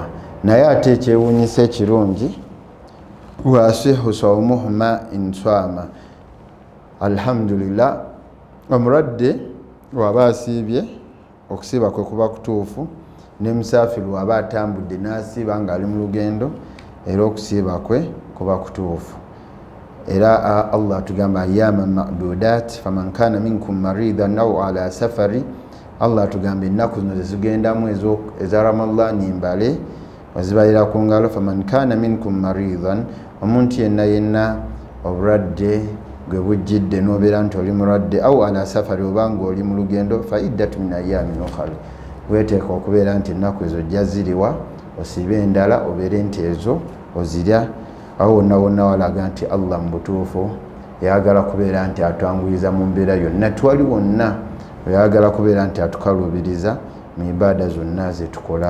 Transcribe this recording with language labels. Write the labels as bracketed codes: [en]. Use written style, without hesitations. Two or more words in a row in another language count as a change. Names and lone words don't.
[lg] Naye ate ekyewuunyisa ekirungi, [ar] وصح صومهما إن صاما, [lg] alhamdulillah, omulwadde waba asiibye, okusiiba kwe kuba kutuufu, ne musafiru waba atambudde n'asiiba ng'ali mu lugendo, era okusiiba kwe kuba kutuufu. Era Allah tugamba [ar] أياما معدودات فمن كان منكم مريضا أو على سفر, [lg] Allah tugamba ennaku zino zezigendamu eza Ramadhan mbale wazibalira ku ngalo. [ar] فمن كان منكم مريضا, [lg] omuntu yenna yenna obulwadde gwe bujjidde n'obeera nti oli mulwadde, [ar] أو على سفر, [lg] obanga oli mu lugendo, [ar] فعدة من أيام أخر, [lg] weeteeka okubeera nti ennaku ezo jja ziriwa, osiibe endala obeere nti ezo ozirya. Awo wonna wonna walaga nti Allah mu butuufu yagala kubeera nti atwanguyiza mu mbeera yonna, twali wonna yagala kubeera nti atukalubiriza mu ibaada zonna zetukola.